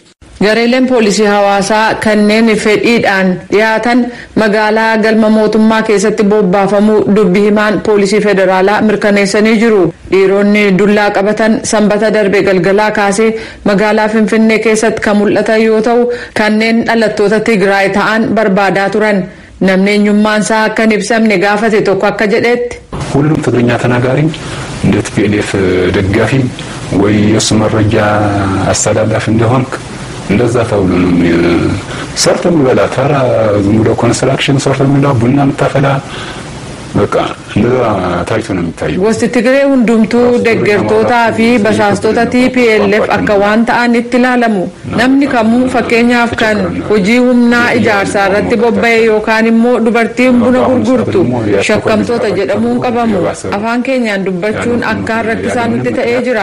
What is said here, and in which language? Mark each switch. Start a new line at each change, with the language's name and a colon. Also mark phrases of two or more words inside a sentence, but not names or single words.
Oromo: Gareeleen poolisii hawaasaa kanneen fedhiidhaan dhiyaatan magaalaa galma mootummaa keessatti bobbaafamuu dubbi himaan poolisii federaalaa mirkaneessanii jiru. Dhiironni dullaa qabatan sanbata darbe galgalaa kaasee magaalaa Finfinnee keessatti kan mul'atan yoo ta'u kanneen dhalattoota Tigraay ta'an barbaadaa turan. Namni eenyummaan isaa akka hin ibsamne gaafate tokko akka jedhetti
Amharic: ሁሉም ትግርኛ ተናጋሪ እንደ TPLF ደጋፊ ወይ የሱ መረጃ አስተላላፊ እንደሆንክ እንደዛ ተብሎ ነው ሰርተ የሚበላ ተራ ዝም ብሎ ኮንስትራክሽን ሰርተ የሚበላ ቡና የምታፈላ በቃ እንደዛ ታይቶ ነው የሚታየው።
Oromo: gosti Tigree hundumtuu deeggartootaa fi basaastota TPLF akka waan ta'an itti ilaalamu. Namni kamuu fakkeenyaaf kan hojii humnaa ijaarsaa irratti bobba'e yookaan immoo dubartiin buna gurgurtu shakkamtoota jedhamuun qabamu. Afaan keenyaan dubbachuun akkaan rakkisaa nutti ta'ee jira.